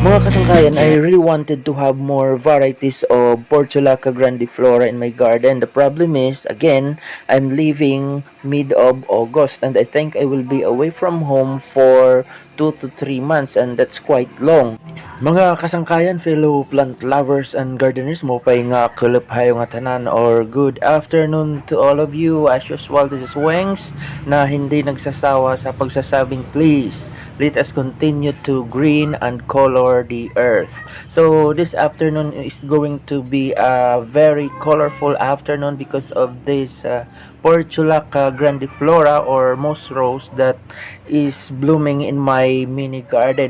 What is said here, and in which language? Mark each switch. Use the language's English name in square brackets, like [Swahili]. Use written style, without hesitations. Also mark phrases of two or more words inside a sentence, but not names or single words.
[Waray] kasangkayan, [English] I really wanted to have more varieties of Portulaca grandiflora in my garden. The problem is, again, I'm leaving mid of August and I think I will be away from home for 2 to 3 months, and that's quite long. [Waray] Mga kasangkayan, [English] fellow plant lovers and gardeners, [Waray] mo pay nga kuluphayo nga tanan or [English] good afternoon to all of you. As usual, this is Wengs [Filipino] na hindi nagsasawa sa pagsasabing [English] please, let us continue to green and color the earth. So this afternoon is going to be a very colorful afternoon because of this Portulaca grandiflora or moss rose that is blooming in my mini garden.